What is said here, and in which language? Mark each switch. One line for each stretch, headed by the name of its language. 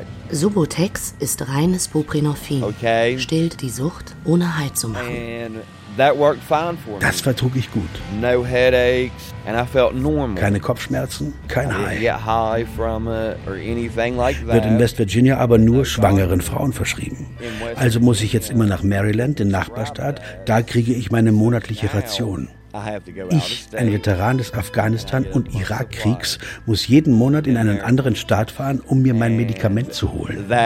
German: Subutex ist reines Buprenorphin.
English: Okay.
German: Stillt die Sucht, ohne Halt zu machen.
English: And that worked fine for me.
German: Das vertrug ich gut.
English: No headaches, and I felt normal.
German: Keine Kopfschmerzen, kein
English: I didn't get high from it or anything like that.
German: Wird in West Virginia aber nur schwangeren Frauen verschrieben. Also muss ich jetzt immer nach Maryland, den Nachbarstaat. Da kriege ich meine monatliche Ration. Ich, ein Veteran des Afghanistan- und Irakkriegs, muss jeden Monat in einen anderen Staat fahren, um mir mein Medikament zu holen.